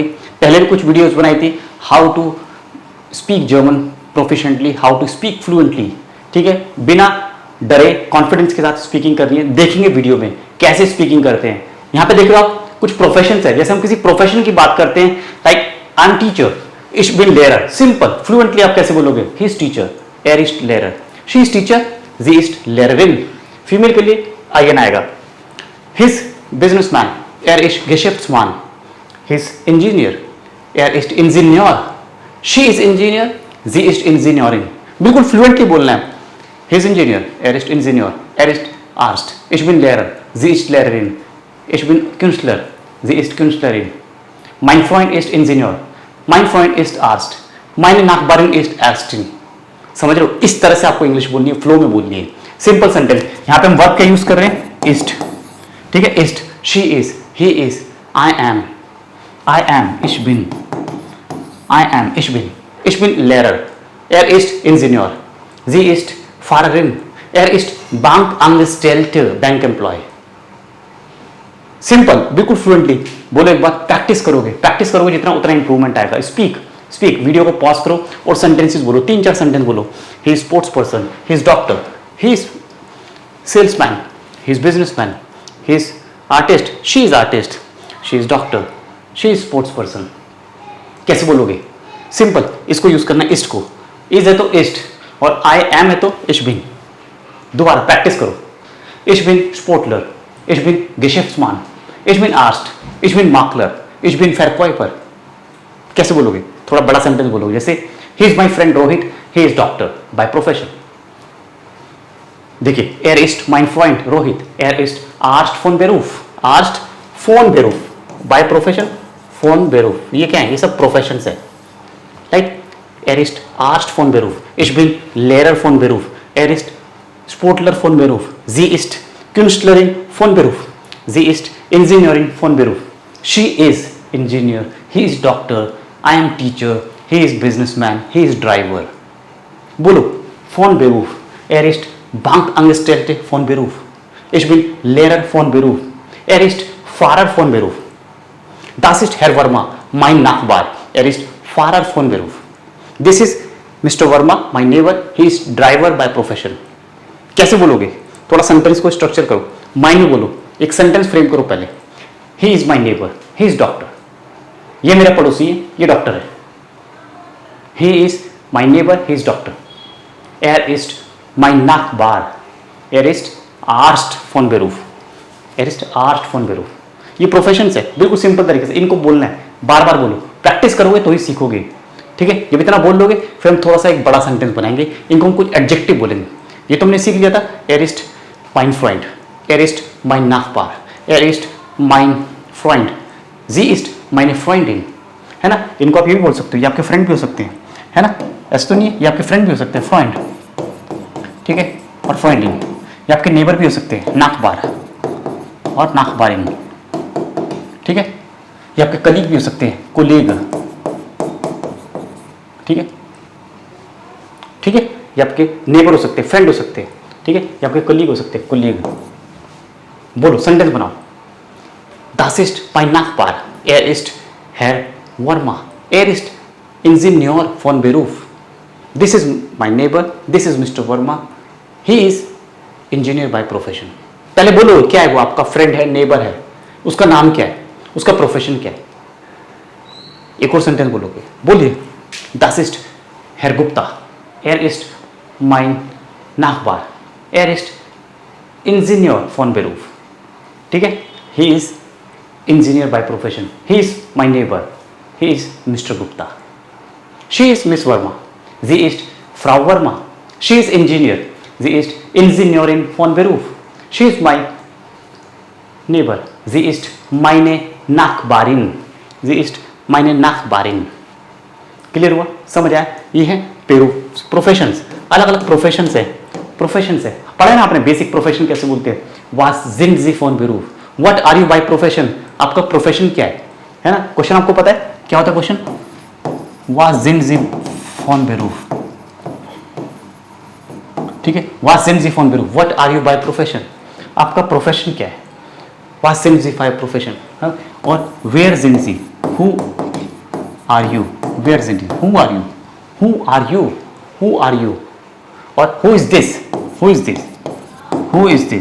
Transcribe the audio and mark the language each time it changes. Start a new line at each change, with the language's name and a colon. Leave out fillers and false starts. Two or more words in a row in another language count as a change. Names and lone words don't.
Hindi: पहले भी कुछ वीडियोस बनाई थी,
English: how to speak German proficiently, how to speak fluently.
Hindi: ठीक है, बिना डरे कॉन्फिडेंस के साथ स्पीकिंग करनी है। देखेंगे वीडियो में कैसे स्पीकिंग करते हैं। यहां पे देख रहे हो आप, कुछ प्रोफेशन है, जैसे हम किसी प्रोफेशन की बात करते हैं,
English: like I am teacher,
German: ich bin Lehrer.
English: simple fluently
Hindi: आप कैसे बोलोगे,
English: he is teacher,
German: er ist लेरर,
English: she is teacher,
German: sie ist Lehrerin।
Hindi: फीमेल के लिए आईएन आएगा।
English: he's businessman,
German: er ist Geschäftsmann,
English: he's engineer,
German: er ist Ingenieur,
English: she is इंजीनियर,
German: sie ist Ingenieurin।
Hindi: बिल्कुल फ्लुएंटली बोलना है।
English: he's engineer,
German: er ist Ingenieur, er ist Arzt, ich bin Lehrer, sie ist Lehrerin, ich bin Künstler, sie ist Künstlerin, mein Freund ist Ingenieur, mein Freund ist Arzt, meine Nachbarin ist Ärztin।
Hindi: समझ रहे हो, इस तरह से आपको इंग्लिश बोलनी है, फ्लो में बोलनी है।
English: simple sentence.
Hindi: यहां पे हम वर्ब का यूज कर रहे हैं, इस्ट। ठीक है,
English: इस्ट, she is, he is, I am,
German: ich bin, ich bin Lehrer, er ist Ingenieur, sie ist Fahrerin, er ist Bankangestellte,
English: bank employ.
Hindi: सिंपल, बिल्कुल फ्लुएंटली बोलो। एक बार प्रैक्टिस करोगे जितना उतना इंप्रूवमेंट आएगा। स्पीक, वीडियो को पॉज करो और सेंटेंसेस बोलो, 3-4 सेंटेंस बोलो।
English: he is sports person, he is doctor, he is salesman, he is businessman, he is artist, she is artist, she is doctor, she is sports person.
Hindi: कैसे बोलोगे? सिंपल, इसको यूज करना है, इस्ट को। इज है तो इस्ट और
English: I am
Hindi: है तो
German: ich bin।
Hindi: दोबारा प्रैक्टिस करो।
German: ich bin Sportler, ich bin Geschäftsmann, ich bin Arzt, ich bin Makler, ich bin Verkäufer।
Hindi: कैसे बोलोगे? थोड़ा बड़ा सेंटेंस बोलोगे, जैसे
English: he is my friend Rohit, he is doctor by profession।
Hindi: देखिए,
German: er ist mein Freund Rohit, er ist Arzt von Beruf, Arzt von Beruf
English: by profession,
German: von Beruf।
Hindi: ये क्या है? ये सब प्रोफेशंस है। लाइक
German: er ist Arzt von Beruf, ich bin Lehrer von Beruf, er ist Sportler von Beruf, sie ist Künstlerin von Beruf, sie ist Ingenieurin von Beruf,
English: she is Ingenieur, he is Doctor, I am teacher, he is businessman, he is driver।
Hindi: बोलो,
German: von Beruf, er ist Bankangestellte von Beruf, ich bin Lehrer von Beruf, er ist Fahrer von Beruf, das ist Herr Verma, mein Nachbar, er ist Fahrer von Beruf,
English: this is Mr. Verma, my neighbor, he is driver by profession।
Hindi: कैसे बोलोगे? थोड़ा सेंटेंस को स्ट्रक्चर करो, माइंड में बोलो, एक सेंटेंस फ्रेम करो पहले।
English: he is my neighbor, he is doctor,
Hindi: ये मेरा पड़ोसी है, ये डॉक्टर है।
English: he is my neighbor, he is doctor,
German: er ist mein Nachbar, er ist Arzt von Beruf, er ist Arzt von Beruf।
Hindi: ये प्रोफेशन है, बिल्कुल सिंपल तरीके से इनको बोलना है। बार बार बोलो, प्रैक्टिस करोगे तो ही सीखोगे। ठीक है, जब इतना बोल लोगे फिर हम थोड़ा सा एक बड़ा सेंटेंस बनाएंगे, इनको हम कुछ एडजेक्टिव बोलेंगे। ये तो हमने सीख लिया था,
German: er ist mein Freund, er ist mein Nachbar, er ist mein Freund, sie ist meine Freundin,
Hindi: है ना। इनको आप ये भी बोल सकते हो, ये आपके फ्रेंड भी हो सकते हैं, है ना। ऐसा तो नहीं है, ये आपके फ्रेंड भी हो सकते हैं, फ्रेंड। ठीक है, और फ्रेंडिन, ये आपके नेबर भी हो सकते हैं, नाकबार और नाकबारिन। ठीक है, ये आपके कलीग भी हो सकते हैं, कोलीग। ठीक है, ठीक है, ये आपके नेबर हो सकते हैं, फ्रेंड हो सकते हैं। ठीक है, ये आपके कलीग हो सकते हैं, कोलीग। बोलो, सेंटेंस बनाओ।
German: Das ist mein Nachbar, er ist Herr Verma, er ist Ingenieur von Beruf,
English: this is my neighbor, this is Mr. Verma, he is engineer by profession।
Hindi: पहले बोलो, क्या है वो? आपका फ्रेंड है, नेबर है, उसका नाम क्या है, उसका प्रोफेशन क्या है। एक और सेंटेंस बोलोगे, बोलिए।
German: Das ist Herr Gupta, er ist mein Nachbar, er ist Ingenieur von Beruf।
Hindi: ठीक है,
English: he is engineer by profession, he is my neighbor, he is Mr. Gupta, she is Miss Verma,
German: sie ist Frau Verma,
English: she is engineer,
German: sie ist Ingenieurin von Beruf,
English: she is my neighbor,
German: sie ist meine Nachbarin, sie ist meine Nachbarin।
Hindi: क्लियर हुआ? समझ आया? ये है प्रोफेशंस। अलग अलग प्रोफेशंस है, पढ़ा है ना आपने,
English: basic profession
Hindi: कैसे बोलते हैं।
German: Was sind Sie von Beruf?
English: What are you by profession?
Hindi: आपका प्रोफेशन क्या है ना। क्वेश्चन आपको पता है क्या होता है क्वेश्चन?
German: Was sind Sie von Beruf?
Hindi: ठीक है,
German: Was sind Sie von Beruf?
English: What are you by profession?
Hindi: आपका प्रोफेशन क्या है?
German: Was sind Sie
English: by profession?
German: और Where sind Sie?
English: Who are you?
German: Where sind Sie?
English: Who are you? Who are you? Who are you? और Who is this? Who is this? Who is this?